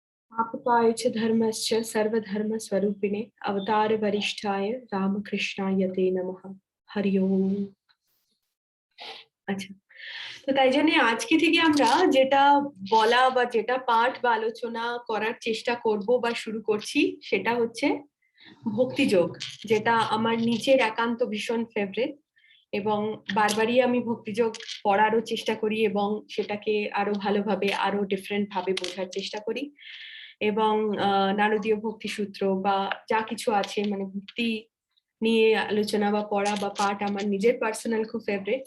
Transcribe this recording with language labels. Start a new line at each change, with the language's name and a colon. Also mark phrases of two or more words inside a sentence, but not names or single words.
Sanskrit: आपकाय च धर्मस्य सर्वधर्म स्वरूपिणे अवतार वरिष्ठाय रामकृष्णाय ते नमः। हरि ओम।
Bangla: আচ্ছা, তো তাই জন্য আজকে থেকে আমরা যেটা বলা বা যেটা পাঠ বা আলোচনা করার চেষ্টা করব বা শুরু করছি সেটা হচ্ছে ভক্তিযোগ, যেটা আমার নিজের একান্ত ভীষণ ফেভারিট এবং বারবারই আমি ভক্তিযোগ পড়ারও চেষ্টা করি এবং সেটাকে আরো ভালোভাবে আরো ডিফারেন্ট ভাবে বোঝার চেষ্টা করি এবং নারদীয় ভক্তি সূত্র বা যা কিছু আছে মানে ভক্তি নিয়ে আলোচনা বা পড়া বা পাঠ আমার নিজের পার্সোনাল খুব ফেভারিট।